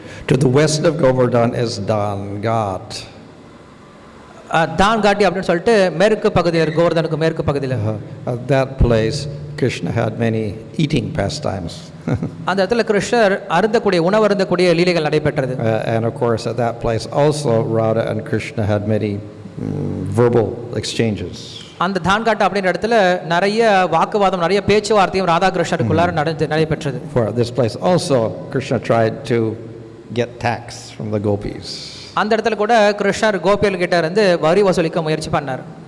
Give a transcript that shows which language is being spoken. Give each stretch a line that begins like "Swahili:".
English: To the west of Govardhan is Dan Ghat.
Tamil: தான் காட்டி அப்படின்னு சொல்லிட்டு மேற்கு பகுதியில் கோவர்தனுக்கு மேற்கு பகுதியில்.
English: At that place Krishna had many eating pastimes.
Tamil: அந்த இடத்துல கிருஷ்ணர் உணவு அருந்தக்கூடிய லீலைகள் நடைபெற்றது.
English: And of course at that place also Radha and Krishna had many verbal exchanges.
Tamil: அந்த தான் காட்டு அப்படின்ற இடத்துல நிறைய வாக்குவாதம் நிறைய பேச்சுவார்த்தையும் ராதா கிருஷ்ணருக்குள்ளார நடைபெற்றது.
English: For this place also Krishna tried to get tax from the gopis.
Tamil: அந்த இடத்துல கூட கிருஷ்ணர் கோபியர்கள் கிட்ட இருந்து வரி வசூலிக்க முயற்சி பண்ணார்.